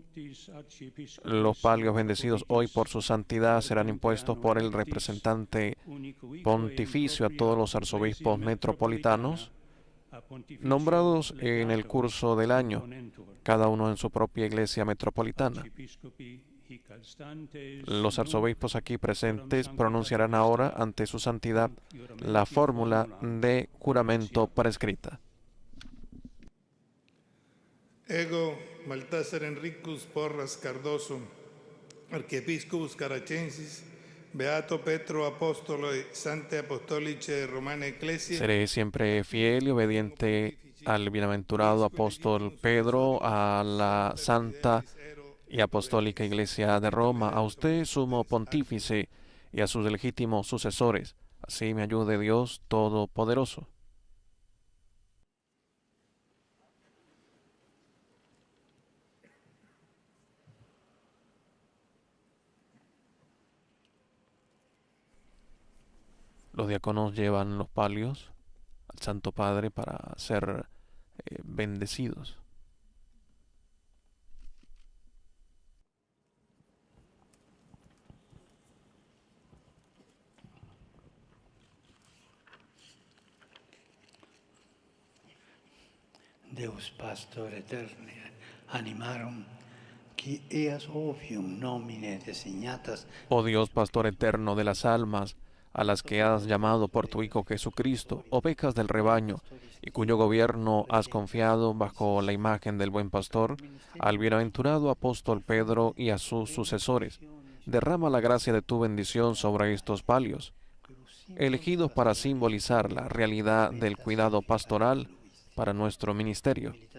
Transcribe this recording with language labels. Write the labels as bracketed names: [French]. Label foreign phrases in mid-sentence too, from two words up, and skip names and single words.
[Spanish] Los palios bendecidos hoy por su santidad serán impuestos por el representante pontificio a todos los arzobispos metropolitanos nombrados en el curso del año, cada uno en su propia iglesia metropolitana. Los arzobispos aquí presentes pronunciarán ahora ante su santidad la fórmula de juramento prescrita. [Latin] Ego Baltasar Enricus Porras Cardoso, Archiepiscopus Caracensis, Beato Petro Apostolo e Sante Apostolice Romana Ecclesia. [Spanish] Seré siempre fiel y obediente al bienaventurado apóstol Pedro, a la Santa y Apostólica Iglesia de Roma, a usted, sumo pontífice, y a sus legítimos sucesores. Así me ayude Dios Todopoderoso. Los diáconos llevan los palios al Santo Padre para ser bendecidos. [Latin] Deus pastor eterne, animarum, qui eas ovium nomine designatas. [Spanish] Oh Dios, pastor eterno de las almas, a las que has llamado por tu Hijo Jesucristo, ovejas del rebaño, y cuyo gobierno has confiado bajo la imagen del buen pastor, al bienaventurado apóstol Pedro y a sus sucesores, derrama la gracia de tu bendición sobre estos palios, elegidos para simbolizar la realidad del cuidado pastoral para nuestro ministerio.